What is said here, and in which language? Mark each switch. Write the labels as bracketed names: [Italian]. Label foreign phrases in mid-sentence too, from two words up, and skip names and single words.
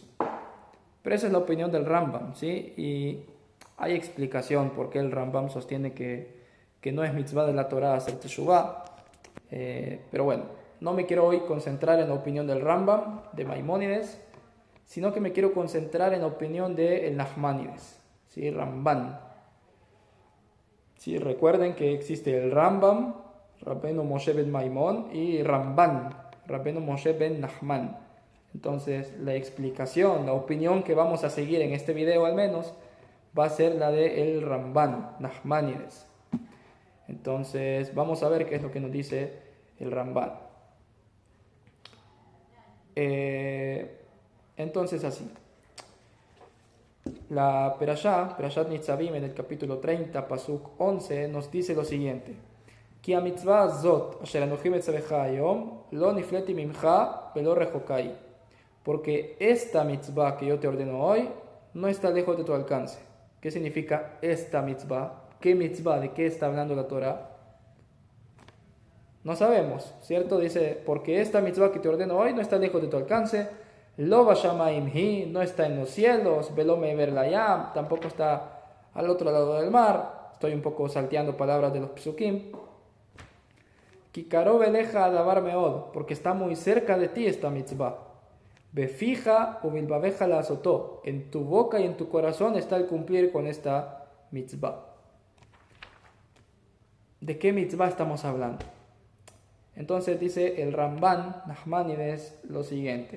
[Spanish] Pero esa es la opinión del Rambam, ¿sí? Y hay explicación por qué el Rambam sostiene que no es mitzvah de la Torah hacer teshuvah. Pero bueno, no me quiero hoy concentrar en la opinión del Rambam, de Maimónides, sino que me quiero concentrar en la opinión de el Nachmanides, ¿sí? Ramban. ¿Sí? Recuerden que existe el Rambam, Rabbeinu Moshe ben Maimón, y Ramban, Rabbeinu Moshe ben Nachman. Entonces, la explicación, la opinión que vamos a seguir en este video al menos, va a ser la de el Ramban, Nachmanides. Entonces, vamos a ver qué es lo que nos dice el Ramban. Entonces, así. La Perashat Nitzavim, en el capítulo 30, Pasuk 11, nos dice lo siguiente. [Hebrew] כי המצוה הזאת, אשר אנכי מצוך היום, לא נפלאת ממך ולא רחוקה. [Spanish] Porque esta mitzvah que yo te ordeno hoy no está lejos de tu alcance. ¿Qué significa esta mitzvah? ¿Qué mitzvah? ¿De qué está hablando la Torah? No sabemos, ¿cierto? Dice, porque esta mitzvah que te ordeno hoy no está lejos de tu alcance. [Hebrew] לא בשמים היא, [Spanish] no está en los cielos. [Hebrew] ולא מעבר לים, [Spanish] tampoco está al otro lado del mar. Estoy un poco salteando palabras de los psukim. [Hebrew] כי קרוב אליך הדבר מאד, [Spanish] porque está muy cerca de ti esta mitzvah. [Hebrew] בפיך ובלבבך לעשתו. [Spanish] En tu boca y en tu corazón está el cumplir con esta mitzvah. ¿De qué mitzvah estamos hablando? Entonces dice el Ramban Nachmanides lo siguiente.